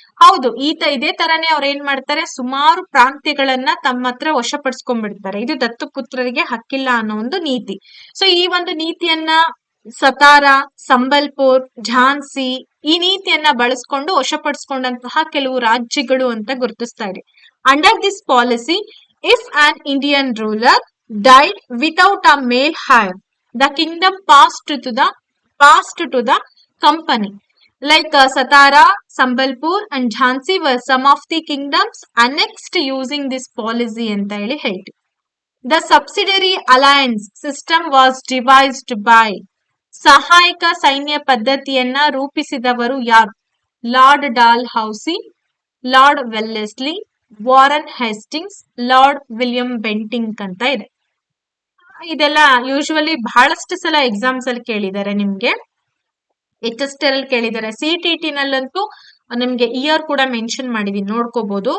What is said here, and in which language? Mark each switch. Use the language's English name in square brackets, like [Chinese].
[Kannada] ಹೌದು, ಇದೇ ತರನೇ ಅವ್ರು ಏನ್ ಮಾಡ್ತಾರೆ, ಸುಮಾರು ಪ್ರಾಂತ್ಯಗಳನ್ನ ತಮ್ಮ ಹತ್ರ ವಶಪಡಿಸ್ಕೊಂಡ್ಬಿಡ್ತಾರೆ. ಇದು ದತ್ತುಪುತ್ರರಿಗೆ ಹಕ್ಕಿಲ್ಲ ಅನ್ನೋ ಒಂದು ನೀತಿ. ಸೊ ಈ ಒಂದು ನೀತಿಯನ್ನ ಸತಾರ, ಸಂಬಲ್ಪುರ್, ಝಾನ್ಸಿ ಈ ನೀತಿಯನ್ನ ಬಳಸ್ಕೊಂಡು ವಶಪಡಿಸ್ಕೊಂಡಂತಹ ಕೆಲವು ರಾಜ್ಯಗಳು ಅಂತ ಗುರುತಿಸ್ತಾ ಇದೆ. [English] Under this policy If an Indian ruler died without a male heir, the kingdom passed to the company. Like Satara, Sambalpur and Jhansi were some of the kingdoms annexed using this policy [Kannada] ಅಂತ ಹೇಳಿ ಹೇಳ್ತೀವಿ. [English] The subsidiary alliance system was devised by [Kannada] ಸಹಾಯಕ ಸೈನ್ಯ ಪದ್ಧತಿಯನ್ನ ರೂಪಿಸಿದವರು ಯಾರು? Lord doll ಹೌಸಿ, lord Wellesley, Warren Hastings, lord William Bentinck ಅಂತ ಇದೆ. ಇದೆಲ್ಲ usually ಬಹಳಷ್ಟು ಸಲ ಎಕ್ಸಾಮ್ಸ್ ಅಲ್ಲಿ ಕೇಳಿದ್ದಾರೆ ನಿಮ್ಗೆ. HST ಅಲ್ಲಿ ಕೇಳಿದ್ದಾರೆ. CTT ನಲ್ಲಂತೂ ನಿಮ್ಗೆ ಇಯರ್ ಕೂಡ ಮೆನ್ಷನ್ ಮಾಡಿದೀನಿ, ನೋಡ್ಕೋಬಹುದು.